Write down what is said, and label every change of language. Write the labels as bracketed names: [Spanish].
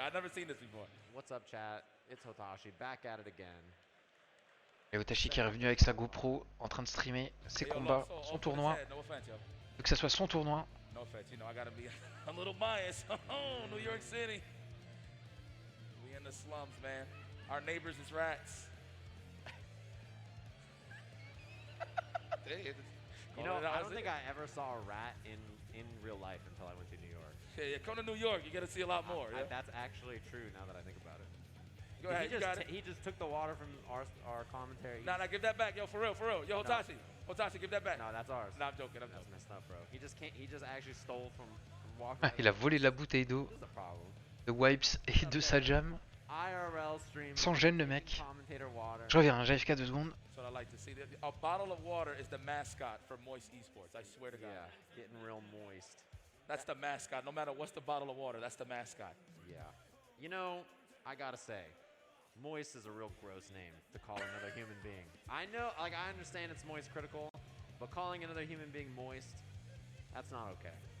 [English] I've never seen this before. What's up, chat? It's Hotashi back at it again. [French] Et Otachi qui est revenu avec sa GoPro en train de streamer ses combats, son tournoi. Que ça soit son tournoi. [English] No offense, you know, I gotta be a little biased. Oh, New York City. We in the slums, man. Our neighbors is rats. You know, I don't think I ever saw a rat in real life until I went to New York. Yeah, come to New York, you're gonna see a lot more. Yeah? That's actually true now that I think about it. Go ahead, He just took the water from our commentary. Nah, give that back, yo, for real. Yo, Hotashi, Hotashi, give that back. No, that's ours. Nah, I'm joking. That's messed up, bro. He just actually stole from Walker. [French] Il a volé la bouteille d'eau de Wipes et de Sajam. Sans gêne, le mec. Je reviens, j'AFK 2 secondes. [English] So I like to see that. A bottle of water is the mascot for Moist Esports. I swear to God. Yeah, getting real moist. That's the mascot. No matter what's the bottle of water, that's the mascot. Yeah. You know, I gotta say, Moist is a real gross name to call another human being. I know, like, I understand it's moist critical, but calling another human being moist, that's not okay.